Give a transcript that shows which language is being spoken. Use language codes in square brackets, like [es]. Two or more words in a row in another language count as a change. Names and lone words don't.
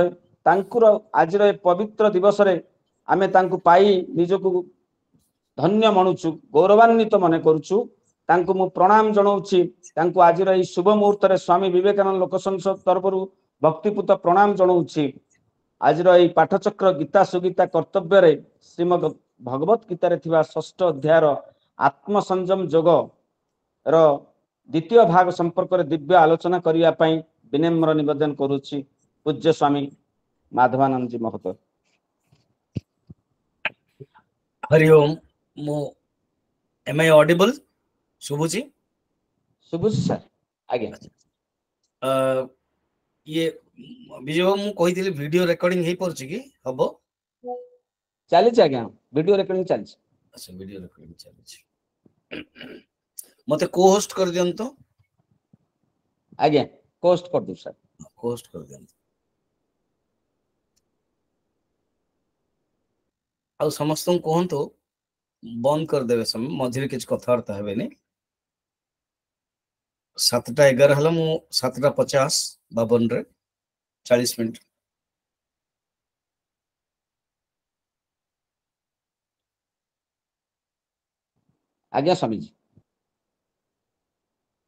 [or] ତାଙ୍କର ଆଜିର ପବିତ୍ର ଦିବସ ରେ ଆମେ ତାଙ୍କୁ ପାଇ ନିଜକୁ ଧନ୍ୟ ମଣୁଛୁ, ଗୌରବାନ୍ୱିତ ମନେ କରୁଛୁ। ତାଙ୍କୁ ମୁଁ ପ୍ରଣାମ ଜଣାଉଛି। ତାଙ୍କୁ ଆଜିର ଏଇ ଶୁଭ ମୁହୂର୍ତ୍ତ ରେ ସ୍ୱାମୀ ବିବେକାନନ୍ଦ ଲୋକ ସଂସଦ ତରଫରୁ ଭକ୍ତିପୂତ ପ୍ରଣାମ ଜଣାଉଛି। ଆଜିର ଏଇ ପାଠଚକ୍ର ଗୀତା ସୁଗୀତା କର୍ତ୍ତବ୍ୟ ରେ ଶ୍ରୀମଦ୍ ଭଗବତ ଗୀତା ରେ ଥିବା ଷଷ୍ଠ ଅଧ୍ୟାୟର ଆତ୍ମସଂଯମ ଯୋଗ ର ଦ୍ୱିତୀୟ ଭାଗ ସମ୍ପର୍କ ରେ ଦିବ୍ୟ ଆଲୋଚନା କରିବା ପାଇଁ ବିନମ୍ର ନିବେଦନ କରୁଛି। ପୂଜ୍ୟ ସ୍ୱାମୀ ମାଧବାନନ୍ଦ ଜୀ ମହୋଦୟ। ହରି ଓମ୍। [en] मो am I audible शुभुची [or] ଶୁଭୁଛି ସର ଆଗେ ଏ ବିଜୟ ମୁଁ କହିଥିଲେ [en] video recording [or] ହେଉଛି କି ହବ ଚଳି ଆଜ୍ଞା [en] video recording [or] चली। अच्छा [en] video recording [or] ଚଳି ମତେ କୁ ହୋଷ୍ଟ କରି ଦିଅନ୍ତୁ ଆଜ୍ଞା ହୋଷ୍ଟ କରିଦେ ସର ହୋଷ୍ଟ କରି ଦିଅନ୍ତୁ ଆଉ ସମସ୍ତ କହନ୍ତୁ ବନ୍ଦ କରିଦେବେ ସମୟ ମଝେ କିଛି କଥାବାର୍ତ୍ତା ହେବନି 7:11 ହେଲା ମୁଁ 7:50 52 ରେ 40 ମିନିଟ ଆଜ୍ଞା ସ୍ୱାମୀ ଜୀ।